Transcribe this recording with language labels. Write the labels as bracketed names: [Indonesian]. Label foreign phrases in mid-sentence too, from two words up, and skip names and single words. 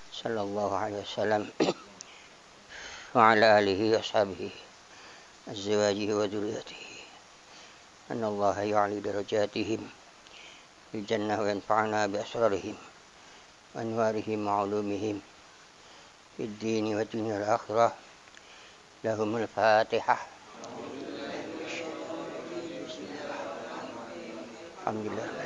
[Arabic] صلى الله عليه وسلم وعلى آله وأصحابه أزواجه وذريته أن الله يعلي درجاتهم في الجنة وينفعنا بأسرارهم وأنوارهم وعلومهم في الدين والدنيا والآخرة. لهم الفاتحة. الحمد لله.